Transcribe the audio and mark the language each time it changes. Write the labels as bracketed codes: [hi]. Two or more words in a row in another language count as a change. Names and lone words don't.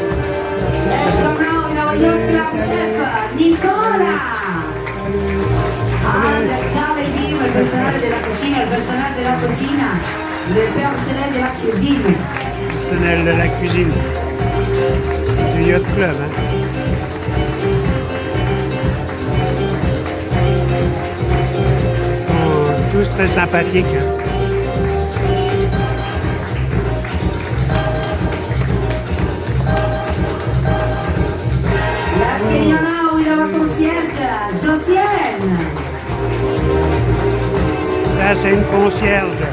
[it] Chef Nicola, al team, il personale della cucina, il personale della cucina, [fr] le personnel de la cuisine. Personnel de la cuisine. Du Yacht Club. Ils sont tous très sympathiques. Ça, c'est une concierge.